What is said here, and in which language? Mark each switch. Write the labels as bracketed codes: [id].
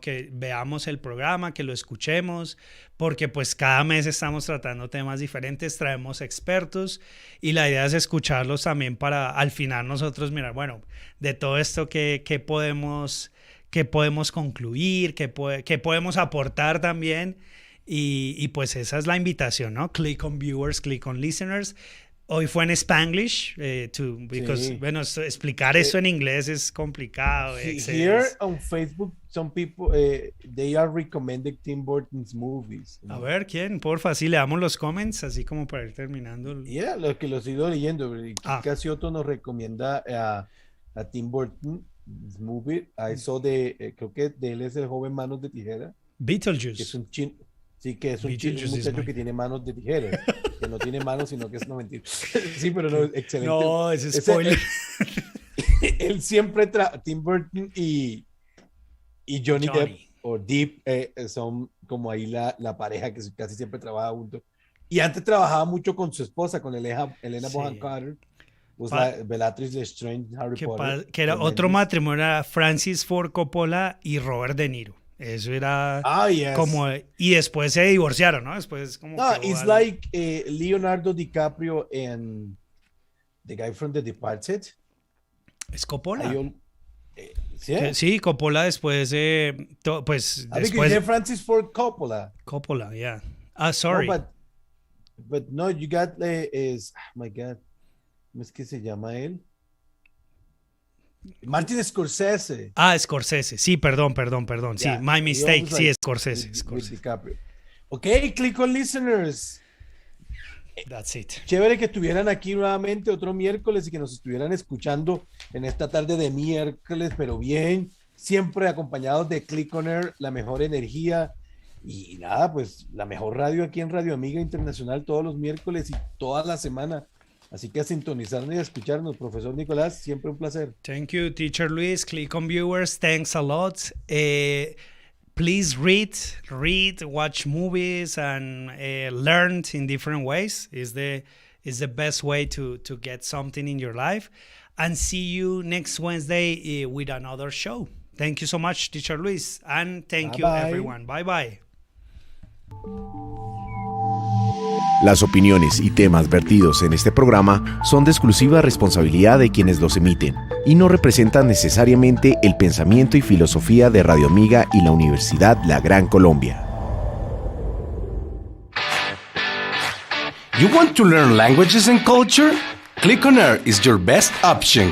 [es] Que veamos el programa, que lo escuchemos, porque pues cada mes estamos tratando temas diferentes, traemos expertos y la idea es escucharlos también para al final nosotros mirar, bueno, de todo esto qué podemos concluir, qué podemos aportar también, y pues esa es la invitación, ¿no? [en] Click on viewers, click on listeners. [es] Hoy fue en Spanglish, [en] because, [es] bueno, explicar eso en inglés es complicado. [en] Here on Facebook, some people, they are recommending Tim Burton's movies. [es] A ver, ¿quién? Porfa, sí, le damos los comments, así como para ir terminando. Yeah, lo que los he ido leyendo. Casioto nos recomienda a Tim Burton's movie. [en] I saw [es] creo que de él es El joven manos de tijera. Beetlejuice. Que es un sí, que es un muchacho que tiene manos de tijeras. Que no tiene manos, sino que es no mentira. Sí, pero no, excelente. No, ese spoiler. Él siempre Tim Burton y Johnny Depp o Deep son como ahí la pareja que casi siempre trabaja juntos. Y antes trabajaba mucho con su esposa, con Elena Bonham Carter, Bellatrix Lestrange, Harry Potter. Que era otro matrimonio, era Francis Ford Coppola y Robert De Niro. Eso era como... Y después se divorciaron, ¿no? Después como... [en] No, it's like Leonardo DiCaprio and the guy from The Departed. [es] ¿Es Coppola? ¿Sí? Sí, Coppola después... pues después... Francis Ford Coppola. [en] Coppola, yeah. Sorry. No, but no, you got... oh my God. [es] ¿Cómo es que se llama él? Martin Scorsese. Scorsese. Sí, perdón. Sí, [en] my mistake. [es] Sí, Scorsese. [en] Ok, Click on Listeners. That's it. [es] Chévere que estuvieran aquí nuevamente otro miércoles y que nos estuvieran escuchando en esta tarde de miércoles, pero bien, siempre acompañados de Click on Air, la mejor energía y nada, pues la mejor radio aquí en Radio Amiga Internacional todos los miércoles y toda la semana. Así que a sintonizarnos y a escucharnos, profesor Nicolás, siempre un placer. [en] Thank you, Teacher Luis. Click on viewers, thanks a lot. Please read, watch movies, and learn in different ways. Is the best way to get something in your life. And see you next Wednesday with another show. Thank you so much, Teacher Luis, and thank you everyone. Bye bye. [es] Las opiniones y temas vertidos en este programa son de exclusiva responsabilidad de quienes los emiten y no representan necesariamente el pensamiento y filosofía de Radio Amiga y la Universidad La Gran Colombia. [en] You want to learn languages and culture? Clic on Air is your best option.